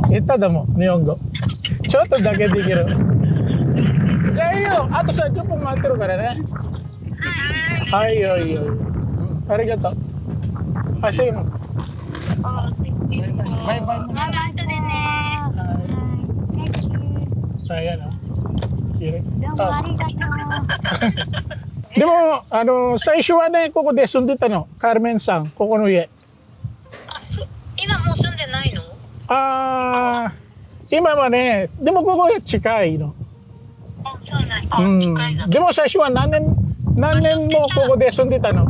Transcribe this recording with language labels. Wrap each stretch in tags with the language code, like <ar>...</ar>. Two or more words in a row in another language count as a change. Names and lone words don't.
<ja>下手だもん、日本語。ちょっとだけできる。じゃあいいよ、あと30分待ってるからね。はい。ありがとう。走るの。バイバイ。</ja> <tl>Ayan o. De mo, sa issue ne,</tl> <ja>ここで住んでたの。カーメンさん、ここの家。今もう住んでないの？今はね、でもここが近いの。そうなん近いな。でも最初は何年もここで住んでたの。</ja>